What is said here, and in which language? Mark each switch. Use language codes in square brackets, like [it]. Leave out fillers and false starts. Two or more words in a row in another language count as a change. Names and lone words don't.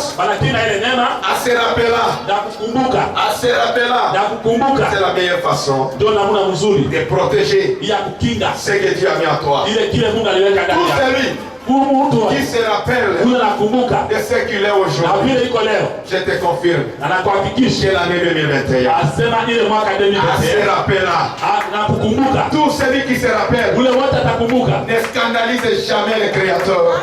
[sw] wanakinga ile neema [fr] à se rappeler. [sw] na kukumbuka, [fr] À se rappeler. [sw] na kukumbuka [fr] C'est la meilleure façon [sw] ndio namna mzuri [fr] de protéger [sw] ya kukinga [fr] ce que Dieu a mis en toi. [sw] ile kile Mungu aliweka ndani [fr] Tout [sw] yako. [fr] celui qui se rappelle de ce qu'il est aujourd'hui. Je te confirme que l'année 2021, à ce rappel-là, tout celui qui se rappelle ne scandalise jamais le Créateur.